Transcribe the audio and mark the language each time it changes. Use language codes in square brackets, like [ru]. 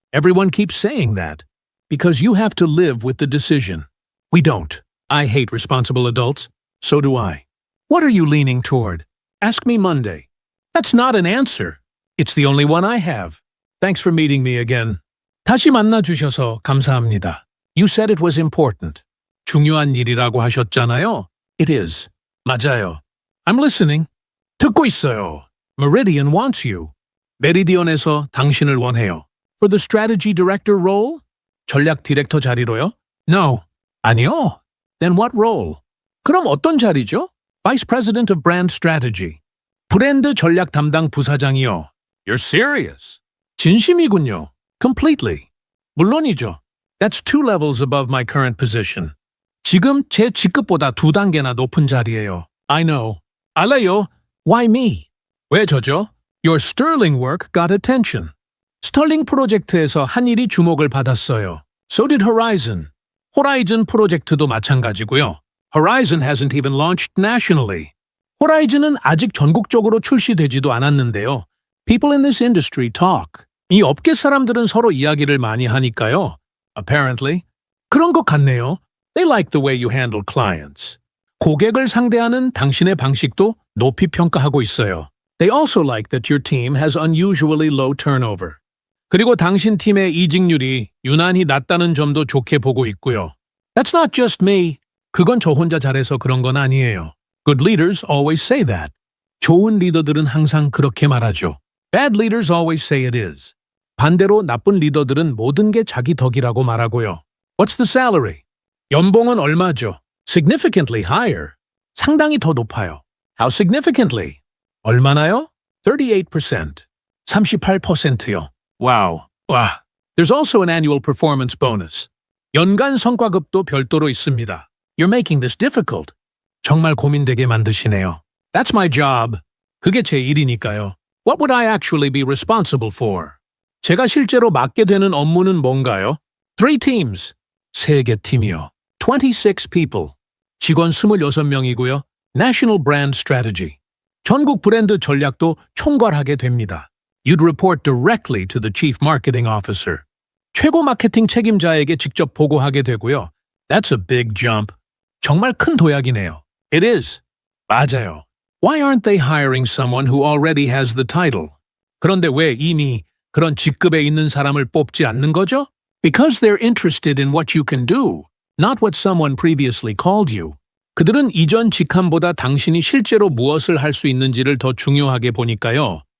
[en] Everyone keeps saying that. Because you have to live with the decision. We don't. I hate responsible adults. So do I. What are you leaning toward? Ask me Monday. That's not an answer. It's the only one I have. Thanks for meeting me again. [ko] 다시 만나주셔서 감사합니다. [en] You said it was important. [ko] 중요한 일이라고 하셨잖아요. [en] It is. [ko] 맞아요. [en] I'm listening. [ko] 듣고 있어요. [en] Meridian wants you. [ko] 메리디언에서 당신을 원해요. [en] For the strategy director role? [ko] 전략 디렉터 자리로요? [en] No. [ko] 아니요. [en] Then what role? [ko] 그럼 어떤 자리죠? [en] Vice President of Brand Strategy. [ko] 브랜드 전략 담당 부사장이요. [en] You're serious. [ko] 진심이군요. [en] Completely. [ko] 물론이죠. [en] That's 2 levels above my current position. [ko] 지금 제 직급보다 2단계나 높은 자리예요. [en] I know. [ko] 알아요. [en] Why me? [ko] 왜 저죠? [en] Your sterling work got attention. [ko] 스털링 프로젝트에서 한 일이 주목을 받았어요. [en] So did Horizon. [ko] 호라이즌 프로젝트도 마찬가지고요. [en] Horizon hasn't even launched nationally. [ko] 호라이즌은 아직 전국적으로 출시되지도 않았는데요. [en] People in this industry talk. [ko] 이 업계 사람들은 서로 이야기를 많이 하니까요. [en] Apparently. [ko] 그런 것 같네요. [en] They like the way you handle clients. [ko] 고객을 상대하는 당신의 방식도 높이 평가하고 있어요. [en] They also like that your team has unusually low turnover. [ko] 그리고 당신 팀의 이직률이 유난히 낮다는 점도 좋게 보고 있고요. [en] That's not just me. [ko] 그건 저 혼자 잘해서 그런 건 아니에요. [en] Good leaders always say that. [ko] 좋은 리더들은 항상 그렇게 말하죠. [en] Bad leaders always say it is. [ko] 반대로 나쁜 리더들은 모든 게 자기 덕이라고 말하고요. [en] What's the salary? [ko] 연봉은 얼마죠? [en] Significantly higher. [ko] 상당히 더 높아요. [en] How significantly? [ko] 얼마나요? [en] 38%. [ko] 38%요. [en] Wow. [ko] 와. [en] There's also an annual performance bonus. [ko] 연간 성과급도 별도로 있습니다. [en] You're making this difficult. [ko] 정말 고민되게 만드시네요. [en] That's my job. [ko] 그게 제 일이니까요. [en] What would I actually be responsible for? [ko] 제가 실제로 맡게 되는 업무는 뭔가요? [en] 3 teams. [ko] 3개 팀이요. [en] 26 people. [ko] 직원 26명이고요. [en] National Brand Strategy. [ko] 전국 브랜드 전략도 총괄하게 됩니다. [en] You'd report directly to the Chief Marketing Officer. [ko] 최고 마케팅 책임자에게 직접 보고하게 되고요. [en] That's a big jump. [ko] 정말 큰 도약이네요. [en] It is. [ko] 맞아요. [en] Why aren't they hiring someone who already has the title? [ko] 그런데 왜 이미 그런 직급에 있는 사람을 뽑지 않는 거죠? [en] Because they're interested in what you can do, not what someone previously called you. [ko] 그들은 이전 직함보다 당신이 실제로 무엇을 할 수 있는지를 더 중요하게 보니까요.